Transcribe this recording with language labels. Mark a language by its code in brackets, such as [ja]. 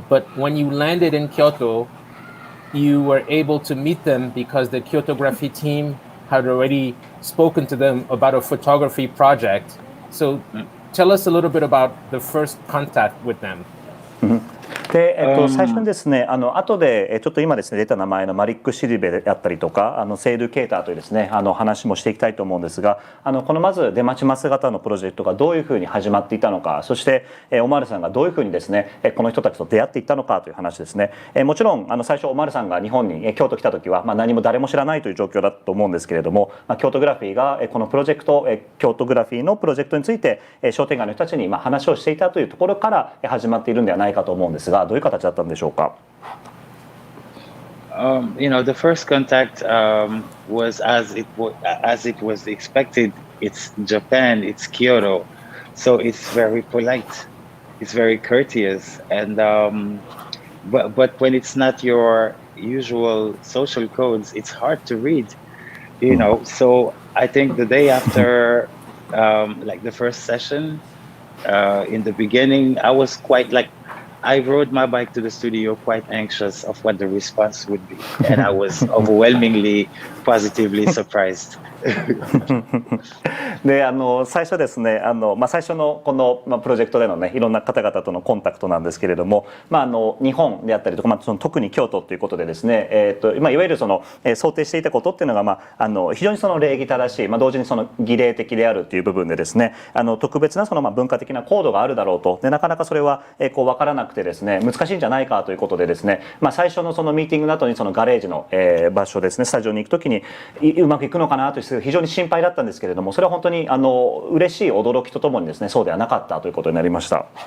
[en] But when you landed in Kyoto, you were able to meet them because the Kyotography team had already spoken to them about a photography project. So tell us a little bit about the first contact with them. [ja] で最初にですね、後でちょっと今ですね出た名前のマリック・シリベであったりとかセイル・ケーターというですね話もしていきたいと思うんですが、このまず出待ちます型のプロジェクトがどういうふうに始まっていたのか、そしてオマールさんがどういうふうにですねこの人たちと出会っていったのかという話ですね。もちろん最初オマールさんが日本に京都来た時は何も誰も知らないという状況だと思うんですけれども、京都グラフィーがこのプロジェクト京都グラフィーのプロジェクトについて商店街の人たちに話をしていたというところから始まっているんではないかと思うんですが、どういう形だったんでしょうか。 [en] You know, the first contact was as it was expected. It's Japan, it's Kyoto, so it's very polite, it's very courteous, and but when it's not your usual social codes, it's hard to read, you know. So I think the day after, like the first session, in the beginning, I was quite like. I rode my bike to the studio quite anxious of what the response would be, and I was overwhelmingly positively surprised. [ja] で最初ですね最初のこの、プロジェクトでのねいろんな方々とのコンタクトなんですけれども、日本であったりとか、特に京都ということでですね、いわゆる想定していたことっていうのが、非常に礼儀正しい、同時に儀礼的であるっていう部分でですね特別な文化的なコードがあるだろうと。でなかなかそれは分からなくてですね難しいんじゃないかということでですね、最初のミーティングの後にガレージの場所ですね、スタジオに行くときにうまくいくのかなという非常に心配だったんですけれども、それは本当に嬉しい驚きとともにですねそうではなかったということになりました。